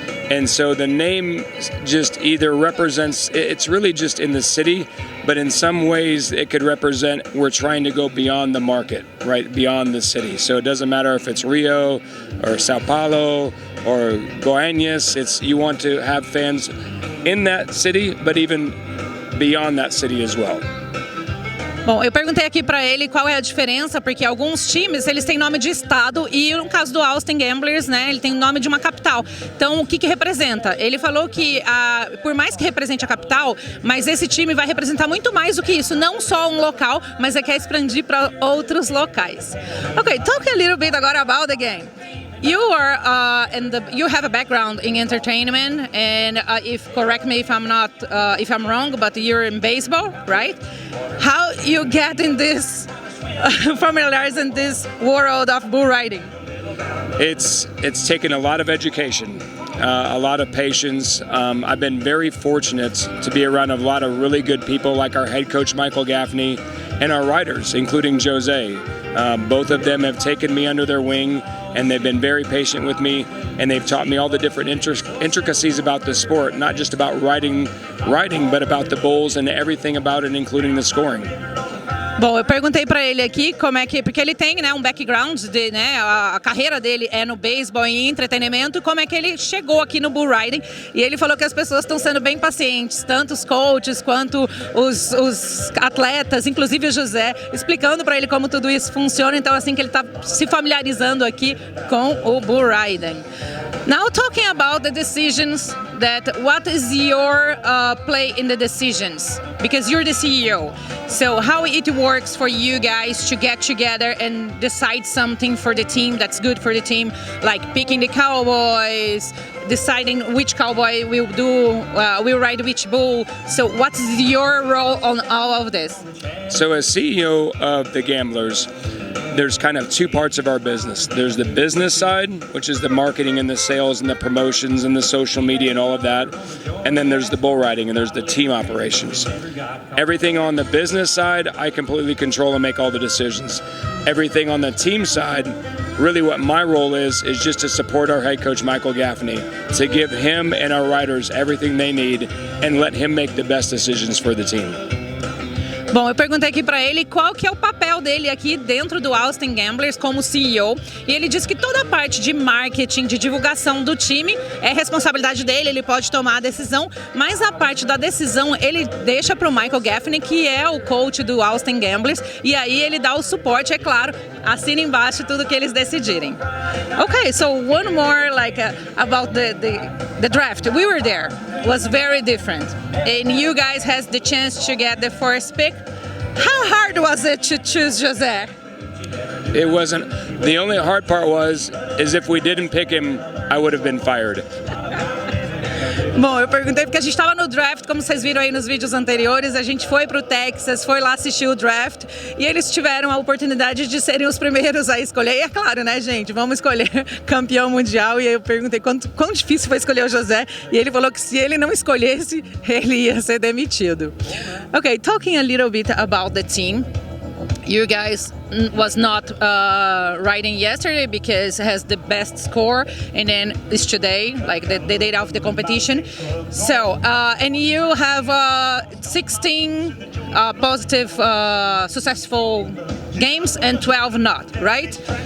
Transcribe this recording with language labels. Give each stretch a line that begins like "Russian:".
English: And so the name just either represents, it's really just in the city, but in some ways it could represent we're trying to go beyond the market, right, beyond the city. So it doesn't matter if it's Rio or Sao Paulo or Goiânia, you want to have fans in that city, but even beyond that city as well.
Portuguese: Bom, eu perguntei aqui pra ele qual é a diferença, porque alguns times, eles têm nome de estado e no caso do Austin Gamblers, né, ele tem nome de uma capital. Então, o que representa? Ele falou que, por mais que represente a capital, mas esse time vai representar muito mais do que isso, não só um local, mas quer expandir para outros locais.
English: Ok, talk a little bit
Portuguese: agora
English: about the game. You are you have a background in entertainment, and correct me if I'm wrong, but you're in baseball, right? How you get in this familiarized in this world of bull riding? It's taken a lot of education, a lot of patience. I've been very fortunate to be around a lot of really good people, like our head coach Michael Gaffney, and our riders, including Jose. Both of them have taken me under their wing, and they've been very patient with me, and they've taught me all the different intricacies about the sport, not just about riding, but about the bulls and everything about it, including the scoring.
Portuguese: Bom, eu perguntei pra ele aqui como é que, porque ele tem, né, um background né, a carreira dele é no beisebol e entretenimento, como é que ele chegou aqui no bull riding, e ele falou que as pessoas estão sendo bem pacientes, tanto os coaches quanto os atletas, inclusive o José, explicando pra ele como tudo isso funciona, então assim que ele tá se familiarizando aqui com o bull riding.
English: Now talking about the decisions, what is your play in the decisions? Because you're the CEO. So how it works for you guys to get together and decide something for the team that's good for the team, like picking the cowboys, deciding which cowboy will ride which bull. So what's your role on all of this? So as CEO of the Gamblers, there's kind of two parts of our business. There's the business side, which is the marketing and the sales and the promotions and the social media and all of that. And then there's the bull riding and there's the team operations. Everything on the business side, I completely control and make all the decisions. Everything on the team side, really what my role is just to support our head coach, Michael Gaffney, to give him and our riders everything they need and let him make the best decisions for the team.
Portuguese: Bom, eu perguntei aqui para ele qual que é o papel papel dele aqui dentro do Austin Gamblers como CEO, e ele disse que toda a parte de marketing, de divulgação do time é responsabilidade dele, ele pode tomar a decisão, mas a parte da decisão ele deixa para o Michael Gaffney, que é o coach do Austin Gamblers, e aí ele dá o suporte, é claro, assina embaixo tudo que eles decidirem.
English: Okay, so one more about the draft. We were there. It was very different. And you guys has the chance to get the first pick. How hard was it to choose José? It wasn't. The only hard part is if we didn't pick him, I would have been fired.
Portuguese: Bom, eu perguntei porque a gente estava no draft, como vocês viram aí nos vídeos anteriores, a gente foi pro Texas, foi lá assistir o draft e eles tiveram a oportunidade de serem os primeiros a escolher. E é claro, né, gente, vamos escolher campeão mundial. E aí eu perguntei quão difícil foi escolher o José e ele falou que se ele não escolhesse, ele ia ser demitido.
English: Okay, talking a little bit about the team. You guys was not riding yesterday because it has the best score, and then it's today, like the date of the competition. So, and you have 16 positive, successful games and 12 not, right?